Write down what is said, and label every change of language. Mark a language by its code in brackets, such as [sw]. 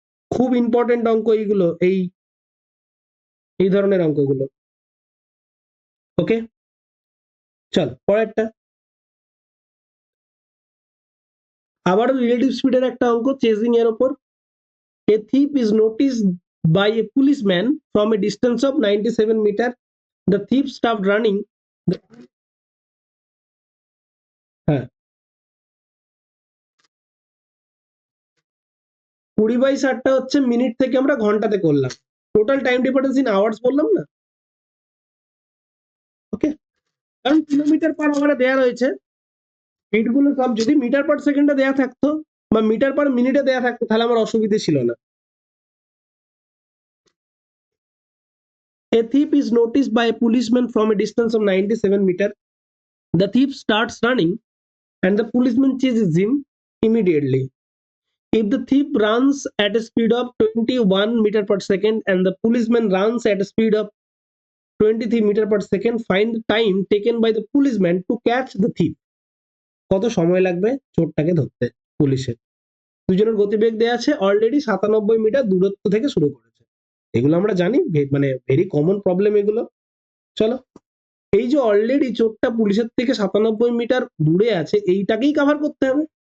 [bn] খুব ইম্পর্টেন্ট অঙ্ক এইগুলো, এই ধরনের অঙ্কগুলো। ওকে, চল পরেরটা। আবারও রিলেটিভ স্পিডের একটা অঙ্ক, চেজিং এর উপর। [en] A thief is noticed by a policeman from a distance of 97 meter. The thief stopped running. [bn] হ্যাঁ, 20/60 হচ্ছে মিনিট থেকে আমরা ঘন্টাতে করলাম, [en] total time difference in hours [bn] বললাম না। ওকে, কারণ কিলোমিটার পার আওয়ারে দেয়া রয়েছে, এইটগুলো সব যদি মিটার পার সেকেন্ডে দেয়া থাকতো বা মিটার পার মিনিটে দেয়া থাকতো তাহলে আমার অসুবিধে ছিল না। [en] A thief is noticed by a policeman from a distance of 97 meter. The thief starts running and the policeman chases him immediately. If the thief runs at a speed of 21 meter per second and the policeman runs at a speed of 23 meter per second, find the time taken by the policeman to catch the thief. [bn] কত সময় লাগবে চোরটাকে ধরতে পুলিশের? দুজনের গতিবেগ দেয়া আছে, already 97 metre দূরত্ব থেকে শুরু করেছে। এগুলো আমরা জানি, মানে ভেরি কমন প্রবলেম এগুলো। চলো, এই যে অলরেডি চোরটা পুলিশের থেকে 97 মিটার দূরে আছে, এইটাকেই কভার করতে হবে।